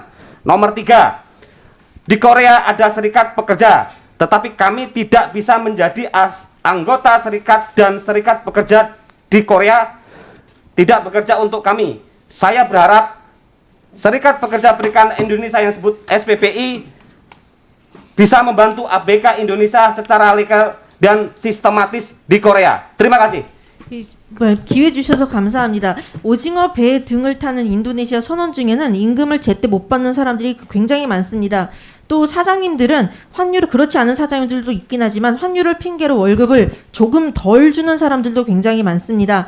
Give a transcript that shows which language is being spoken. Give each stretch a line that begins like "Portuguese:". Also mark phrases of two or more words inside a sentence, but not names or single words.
Indonesian: Nomor 3, di Korea ada serikat pekerja, tetapi kami tidak bisa menjadi anggota serikat dan serikat pekerja di Korea tidak bekerja untuk kami. Saya berharap Serikat Pekerja Perikanan Indonesia yang disebut SPPI bisa membantu ABK Indonesia secara legal dan sistematis di Korea. Terima kasih.
Korean: 기회 주셔서 감사합니다. 오징어 배 등을 타는 인도네시아 선원 중에는 임금을 제때 못 받는 사람들이 굉장히 많습니다. 또 사장님들은 환율을 그렇지 않은 사장님들도 있긴 하지만 환율을 핑계로 월급을 조금 덜 주는 사람들도 굉장히 많습니다.